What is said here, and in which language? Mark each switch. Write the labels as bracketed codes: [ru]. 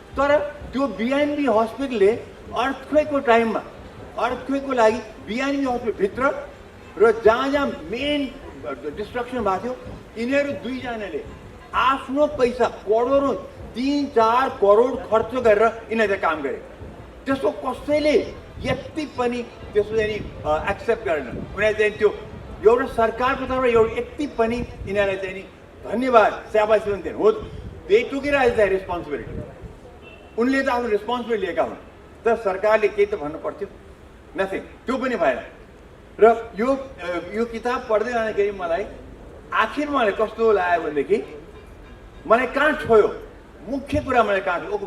[ne] तर त्यो बिएनबी हस्पिटलले अर्थक्वेकको टाइममा, अर्थक्वेकको लागि बिएनबी हस्पिटलभित्र र जहाँ मेन डिस्ट्रक्सन भएको थियो, यिनीहरू दुईजनाले आफ्नो पैसा करोडौँ 3-4 करोड खर्च गरेर यिनीहरूले काम गरे। त्यसको कसैले यति पनि त्यसो चाहिँ एक्सेप्ट गरेन। उनीहरूले चाहिँ त्यो एउटा सरकारको तर्फबाट एउटा यति पनि यिनीहरूलाई चाहिँ नि धन्यवाद स्याबासी पनि दिनु हो। [en] They took it as the responsibility. [ne] उनले त आफ्नो रेस्पोन्सिबिलिटी लिएका हुन्, तर सरकारले केही त भन्नु पर्थ्यो, नथिङ, त्यो पनि भएन। र यो किताब पढ्दै जाँदाखेरि मलाई आखिर मलाई कस्तो लाग्यो भनेदेखि मलाई कहाँ छोयो, मुख्य कुरा मलाई कहाँ छोयो।